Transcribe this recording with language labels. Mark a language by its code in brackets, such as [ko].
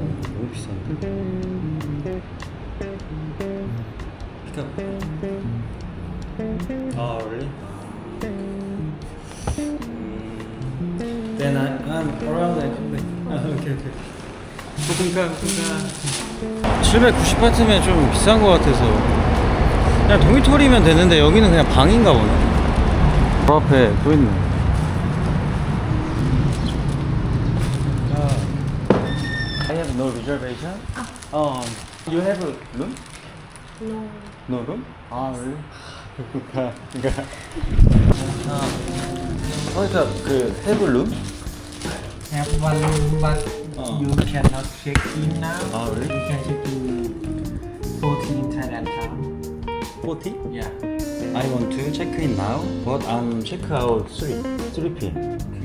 [ko] 너무 비싼데? [en] 아, really? Then I'm around and come back. Okay, okay. [ko] 조금가 790바트면 좀 비싼 것 같아서 그냥 도미토리면 되는데 여기는 그냥 방인가 보네. 그 앞에 또 있네. [en] I have no reservation. You have a room? No. No room? 아, really? [ko] 그러니까 거기서 그 [en] have room? Have one room, but you cannot check in now. 아, really? You can check in 14 Thailand pound. 40? Yeah, I want to check in now, but I'm check out 3 p.m.